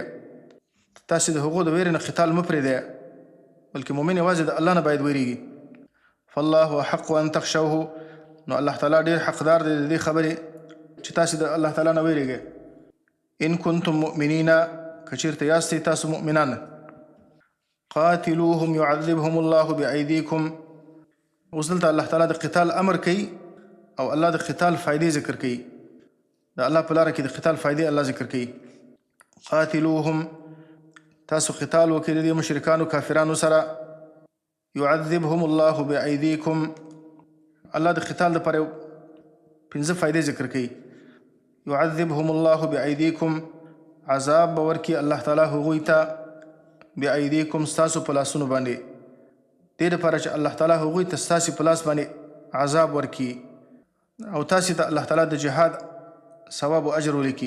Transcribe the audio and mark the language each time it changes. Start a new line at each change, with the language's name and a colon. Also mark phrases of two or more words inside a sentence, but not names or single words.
Pashto: تاسې د هغو د ویرې نه قتال مه پرېږدئ، بلکې مؤمن یوازې د الله نه باید ویرېږي.
Arabic: فالله احق ان تخشوه،
Pashto: نو الله تعالی ډېر حقدار دی د دې خبرې چې تاسې د الله تعالی نه ویرېږئ.
Arabic: ان کنتم مؤمنین،
Pashto: که چېرته یاستئ تاسو مؤمنان.
Arabic: قاتلوهم يعذبهم الله بأيديكم،
Pashto: اوس دلته الله تعالی د قتال امر کوي او الله د قتال فائدې ذکر کوي. د الله په لاره کې د قتال فائدې الله ذکر کوي. قاتلوهم، تاسو قتال وکړئ د دې مشرکانو کافرانو سره.
Arabic: يعذبهم الله بأيديكم،
Pashto: الله د قتال دپاره 5 فائدې ذکر کوي.
Arabic: يعذبهم الله بأيديكم،
Pashto: عذاب به ورکړي الله تعالی هغوی ته بأيديكم، ستاسو په لاسونو باندې. دې دپاره چې الله تعالی هغوی ته ستاسې په لاس باندې عذاب ورکړي او تاسې ته الله تعالی د جهاد ثواب و اجر ولیکي.